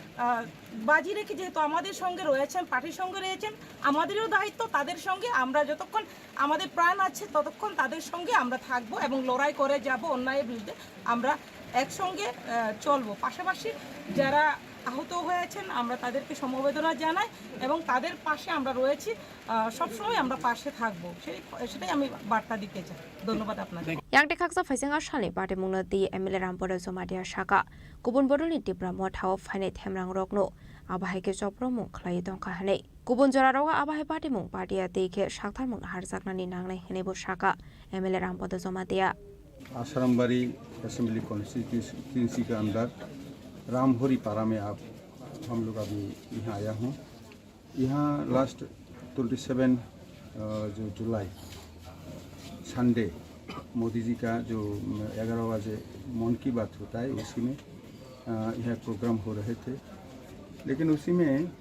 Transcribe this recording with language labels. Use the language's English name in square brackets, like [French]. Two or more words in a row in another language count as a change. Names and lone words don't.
[Bangla] বাজি রেখে যেহেতু আমাদের সঙ্গে রয়েছেন পার্টির সঙ্গে রয়েছেন আমাদেরও দায়িত্ব তাদের সঙ্গে আমরা যতক্ষণ আমাদের প্রাণ আছে ততক্ষণ তাদের সঙ্গে আমরা থাকবো এবং লড়াই করে যাব অন্যায়ের বিরুদ্ধে আমরা একসঙ্গে চলবো পাশাপাশি যারা আহত হয়েছেন আমরা তাদেরকে সমবেদনা জানাই এবং তাদের পাশে আমরা রয়েছি সবসময় আমরা পাশে থাকবো সেটাই আমি বার্তা দিতে চাই ধন্যবাদ আপনাদের [Kok Borok] yang dekaksa faising ashani party mungnati MLA rampore somadia shaka kubun bodolni tipra mothao phane themrang rokno abahai ke chopromung khlai dongka hane kubun jora roga abahai party mung party ate ke shakthar mung harjaknani nangnai hene bo shaka MLA rampore somadia [Hindi] आश्रमबाड़ी [English] assembly constituency [Hindi] के अंदर रामहोरी पारा में आप हम लोग अभी यहाँ आया हूँ यहाँ लास्ट 27 जो जुलाई संडे मोदी जी का जो 11 बजे मन की बात होता है उसी में यह प्रोग्राम हो रहे थे लेकिन उसी में